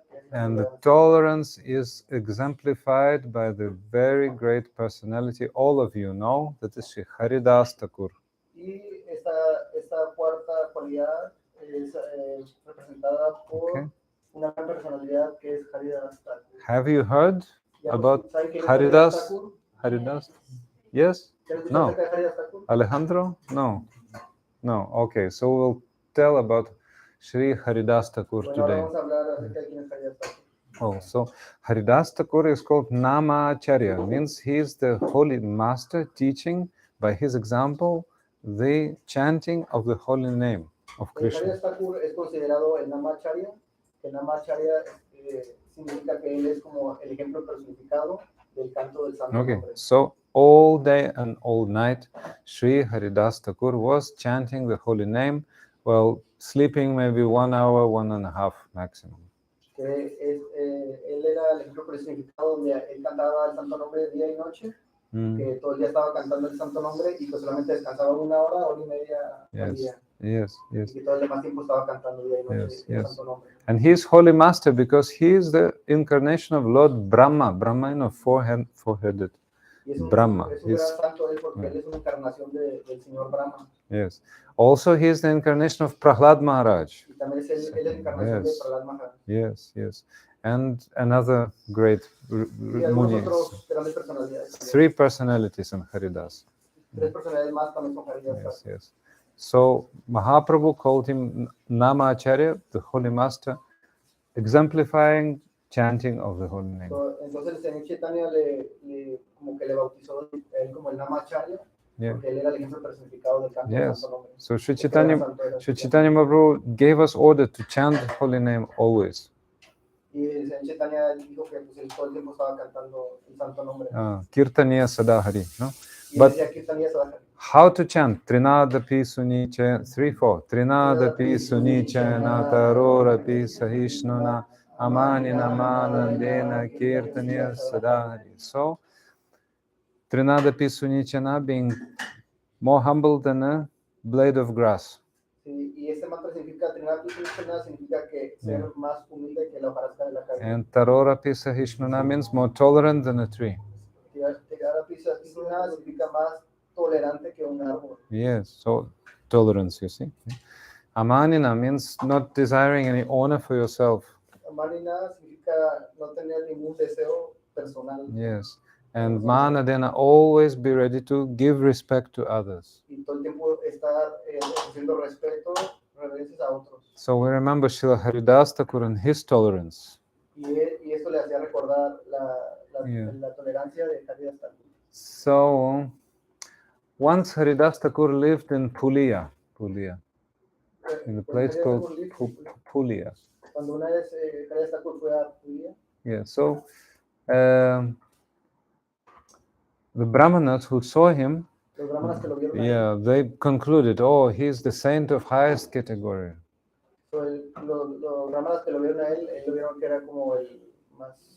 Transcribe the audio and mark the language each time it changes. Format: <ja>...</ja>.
<en>And the tolerance is exemplified by the very great personality all of you know, that is Sri Haridasa Thakura.</en> <es>Y esta cuarta cualidad es representada por una personalidad que es Haridasa Thakura.</es> <en>Have you heard about Haridasa? Yes? No. Alejandro? No. Okay, so we'll tell about Sri Haridasa Thakura</en> <es>Bueno, ahora</es> <en>today.</en> <es>vamos a hablar acerca de quién es Haridasa Thakura.</es> <en>Oh, so Haridasa Thakura is called Namacharya, means he is the holy master teaching by his example the chanting of the holy name of Krishna.</en> <es>Haridasa Thakura es considerado el Namacharya, que Namacharya significa que él es como el ejemplo personificado del canto del santo</es> <en>Okay,</en> <es>nombre.</es> <en>so all day and all night, Sri Haridasa Thakura was chanting the holy name while sleeping maybe 1 hour, 1.5 maximum.</en> <es>Que él era el ejemplo personificado donde él cantaba el santo nombre día y noche, que todo el día estaba cantando el santo nombre y pues solamente descansaba 1 hora, 1 y media al día.</es> <en>Yes.</en> <es>Y que todo el demás tiempo estaba cantando día y noche el santo nombre.</es> <en>And he is holy master because he is the incarnation of Lord Brahma. Brahma, four-headed. Brahma.</en> <es>Es un gran santo él porque él es una encarnación del señor Brahma.</es> <en>Yes. Also, he is the incarnation of Prahlad Maharaj.</en> <es>Y también él es la encarnación de Prahlad Maharaj.</es> <en>Yes. And another great Munis. 3 personalities in Haridas.</en> <es>3 personalidades más también son Haridas.</es> <en>Yes. So Mahaprabhu called him Namacharya, the holy master, exemplifying chanting of the holy name.</en> <es>Entonces el señor Chaitanya como que le bautizó él como el Namacharya, porque él era el ejemplo personificado del canto del santo nombre.</es> <en>So Sri Chaitanya Mahaprabhu gave us order to chant the holy name always.</en> <es>Y el señor Chaitanya dijo que pues, él todo el tiempo estaba cantando el santo nombre.</es> <sa>Kirtaniya Sadahari, no?</sa> <es>Y but decía Kirtaniya Sadahari.</es> <en>How to chant?</en> <sa>Trinadapi Sunicha, 3-4. Trinadapi Sunicha Natarorapi Sahishnuna Amanina Manandena Kirtaniya Sadahari.</sa> <en>So, Trinadapi Sunichana being more humble than a blade of grass.</en> <es>Sí, y este mantra significa Trinadapi Sunichana, significa que ser más humilde que la hojarasca de la calle.</es> <en>And Tarorapi Sahishnuna means more tolerant than a tree.</en> <es>Trinadapi Sunichana significa más tolerante que un árbol.</es> <en>Yes, so tolerance, you see. Amanina means not desiring any honor for yourself.</en> <es>Amanina significa no tener ningún deseo personal.</es> <en>Yes, and manadena, always be ready to give respect to others.</en> <es>Y todo el tiempo estar haciendo respeto, reverencias a otros.</es> <en>So we remember Srila Haridasa Thakura and his tolerance.</en> <es>Y esto le hacía recordar la tolerancia de Haridasa Thakura.</es> <en>So once Haridasa Thakura lived in Pulia, in a place called Pulia.</en> <es>Cuando una vez Haridasa Thakura fue a Pulia.</es> <en>Yeah, so the Brahmanas who saw him, they concluded, oh, he's the saint of highest category.</en> <es>So los Brahmanas que lo vieron a él lo vieron que era como el más</es>